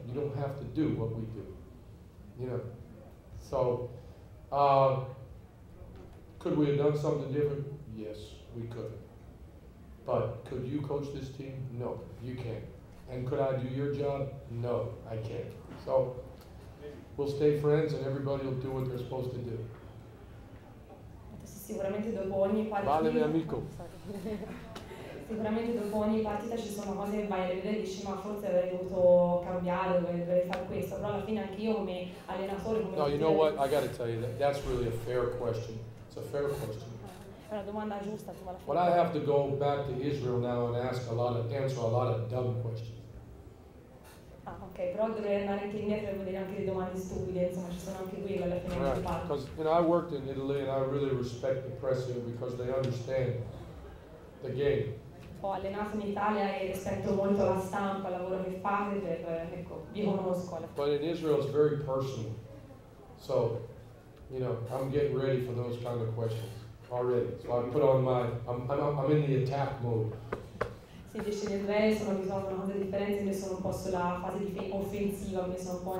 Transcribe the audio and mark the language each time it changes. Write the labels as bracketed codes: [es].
[en] You don't have to do what we do, So, could we have done something different? Yes, we could. But could you coach this team? No, you can't. And could I do your job? No, I can't. So, we'll stay friends and everybody will do what they're supposed to do. [it] Sicuramente dopo ogni partita. Vale, mio amico. Sicuramente dopo ogni partita ci sono cose che vai a vedere e dici ma forse avrei dovuto cambiare, dovrei fare questo, però alla fine anche io come allenatore, come [en] No, you know what? I got to tell you that's really a fair question. It's a fair question. [it] È una domanda giusta, insomma, alla fine. [en] But I have to go back to Israel now and answer a lot of dumb questions. [it] Ah, ok, però dovrei andare anche indietro e vedere anche le domande stupide, insomma ci sono anche quelle alla fine che parlo. [en] Because I worked in Italy and I really respect the press here because they understand the game. [it] Ho allenato in Italia e rispetto molto la stampa, il lavoro che fate, ecco, vi conosco. [en] But in Israel it's very personal. So, I'm getting ready for those kind of questions already. So I put on I'm in the attack mode. [it] Si dice in Israele sono abituato a una cosa differente, quindi sono un po' sulla fase offensiva, quindi sono un po' in